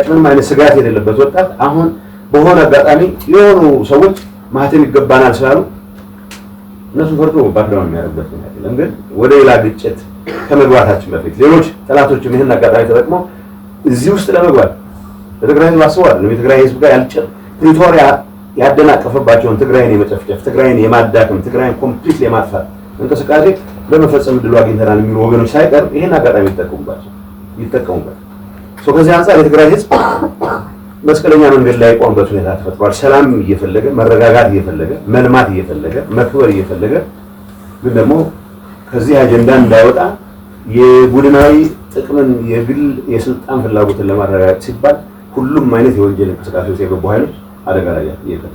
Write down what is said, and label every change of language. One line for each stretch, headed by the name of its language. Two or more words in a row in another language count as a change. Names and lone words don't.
Amharic: ምንም አይነት ስጋት የሌለበት ወጣት አሁን በሆነ አጋጣሚ የሆኑ ሰዎች ማህተም ይገባናል ስላሉ እነሱ ፈርቶ ባክግራውንድ የሚያደርጉበት ነው ያለው። ግን ወደ ሌላ ግጭት ከመግባታችን በፊት ሌሎች ጠላቶችም ይሄን አጋጣሚ ተጠቅመው እዚህ ውስጥ ለመግባት በትግራይ ህዝብ አስበዋል። የትግራይ ህዝብ ጋር ያልጨ ፕሪቶሪያ ያደናቀፈባቸውን ትግራይን የመጨፍጨፍ ትግራይን የማዳከም ትግራይን ኮምፕሊት የማጥፋት እንቅስቃሴ ለመፈጸም ድሉ አግኝተናል የሚሉ ወገኖች ሳይቀር ይሄን አጋጣሚ ይጠቀሙበት። ከዚህ አንፃር የትግራይ ህዝብ መስቀለኛ መንገድ ላይ ቆምበት ሁኔታ ተፈጥሯል። ሰላም እየፈለገ መረጋጋት እየፈለገ መልማት እየፈለገ መክበር እየፈለገ ግን ደግሞ ከዚህ አጀንዳ እንዳይወጣ የቡድናዊ ጥቅምን የግል የስልጣን ፍላጎትን ለማረጋገጥ ሲባል ሁሉም አይነት የወንጀል እንቅስቃሴ ውስጥ የገቡ ኃይሎች አደጋ ላይ እየከተቱ